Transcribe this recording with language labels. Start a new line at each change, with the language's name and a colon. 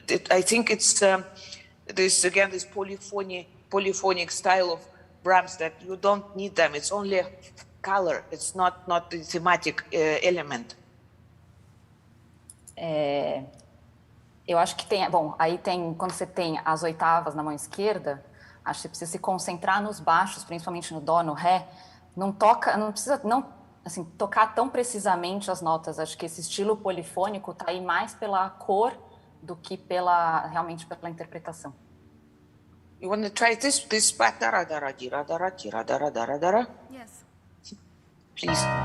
English: I think it's this polyphonic style of Brahms that you don't need them. It's only color. It's not the thematic element.
Portuguese: Eu acho que tem, bom, aí tem, quando você tem as oitavas na mão esquerda, acho que você precisa se concentrar nos baixos, principalmente no dó, no ré. Não precisa assim, tocar tão precisamente as notas. Acho que esse estilo polifônico está aí mais pela cor do que realmente pela interpretação.
English: You want to try this part? Dara dara dira dara tira dara dara dara. Yes. Please.